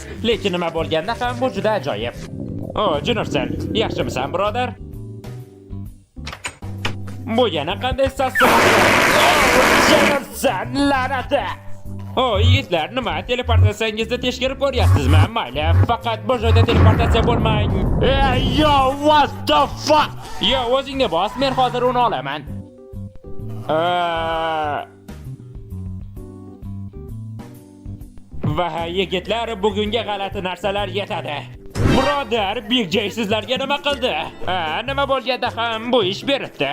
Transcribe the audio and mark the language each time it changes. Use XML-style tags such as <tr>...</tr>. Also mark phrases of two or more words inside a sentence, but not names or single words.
<uz>Lekin nima bo'lganda ham bu juda ajoyib. Oh, Junursan, yaxshimisan, birodar? Bu yana qanday sassiq? Junursan, la'nati! Oh, yigitlar, nima? Teleportatsiyangizni tekshirib ko'ryapsizmi? Mayli, faqat bu joyda teleportatsiya bo'lmang.</uz> <en>Yo, what the fuck?</en> <uz>Yo, o'zingni bos, men hozir uni olaman. Va yigitlar, bugunga g'alati narsalar yetadi. Birodar, Big J sizlarga nima qildi? Nima bo'lganda ham bu ish beribdi.</uz>